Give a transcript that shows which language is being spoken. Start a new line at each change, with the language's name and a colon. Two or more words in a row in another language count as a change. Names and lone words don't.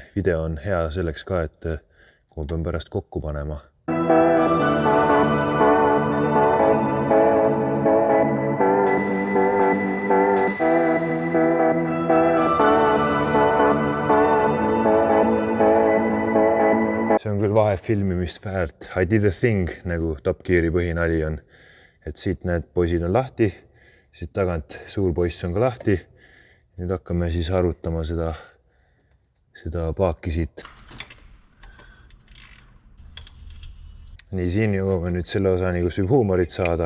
Estonian: Video on hea selleks ka, et kui ma pean pärast kokku panema. See on küll vahe filmimist väärt.
English: I did a thing,
Estonian: nagu Top Geari põhinali on. Et siit need poisid on lahti, siit tagant suur poiss on ka lahti. Nüüd hakkame siis arutama seda paaki siit. Nii, siin jõuame nüüd selle osani, kus võib huumorit saada.